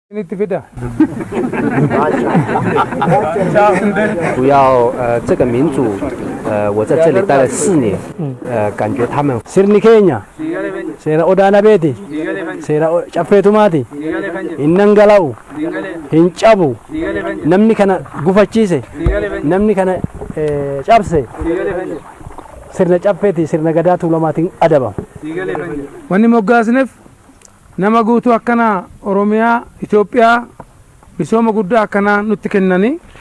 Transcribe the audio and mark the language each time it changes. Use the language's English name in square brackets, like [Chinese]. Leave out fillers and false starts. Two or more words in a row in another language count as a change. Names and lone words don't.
[Chinese] 主要这个民主我在这里待了4年，感觉他们 [Oromo] sirni keenya seera odaana beeti seera caffeetumaati innan gala'u hin cabu namni kana gufachiise namni kana cabse sirna caffeeti sirna gadaa tuulamaatiin adaba wanni moggaasneef nama guutuu akkana Oromiyaa Itoophiyaa misooma guddaa akkana nutti kennani